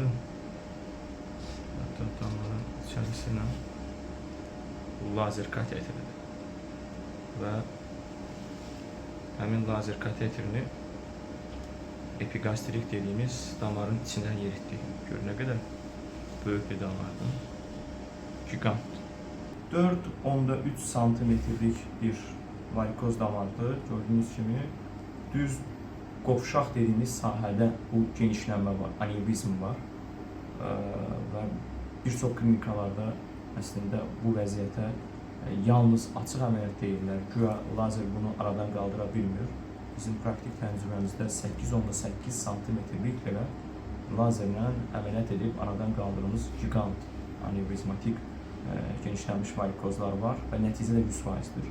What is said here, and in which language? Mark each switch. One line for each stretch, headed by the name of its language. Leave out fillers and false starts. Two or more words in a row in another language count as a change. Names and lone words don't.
Turkish: Hatta damarın içerisine lazer kateteri ve
Azerbaijani: həmin lazer kateterini
Turkish: epigastrik dediğimiz damarın içine yeritdi. Gör ne kadar büyük bir damardı. Gigant. 4,3 santimetrlik bir varikoz damardı.
Azerbaijani: Gördüğünüz kimi düz qovşaq dediğimiz sahədə bu genişlənmə var, anevrizm var və bir çox klinikalarda əslində bu vəziyyətə yalnız açıq əməliyyat deyirlər. Güya lazer bunu aradan qaldıra bilmir. Bizim praktik təcrübəmizdə 8,8 santimetrlik belə lazerlə əməliyyat edib aradan qaldırdığımız gigant anevrizmatik genişlənmiş varikozlar var və nəticədə 100%'dir.